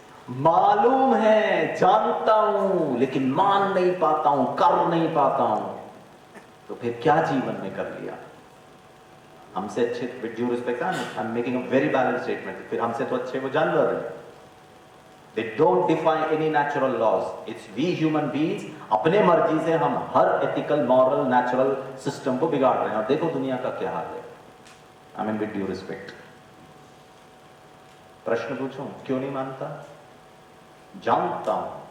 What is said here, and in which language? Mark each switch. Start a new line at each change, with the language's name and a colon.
Hindi: मालूम है, जानता हूं, लेकिन मान नहीं पाता हूं, कर नहीं पाता हूं। तो फिर क्या जीवन में कर लिया? हमसे अच्छे,
English: with due respect, I am making a very balance statement,
Hindi: फिर हमसे तो अच्छे वो जानवर हैं।
English: They don't defy any natural laws. It's we human beings,
Hindi: अपने मर्जी से हम हर ethical, moral, natural system को बिगाड़ रहे हैं। और देखो दुनिया का क्या हाल है।
English: I mean with due respect.
Hindi: प्रश्न पूछूं, क्यों नहीं मानता? जानता हूं।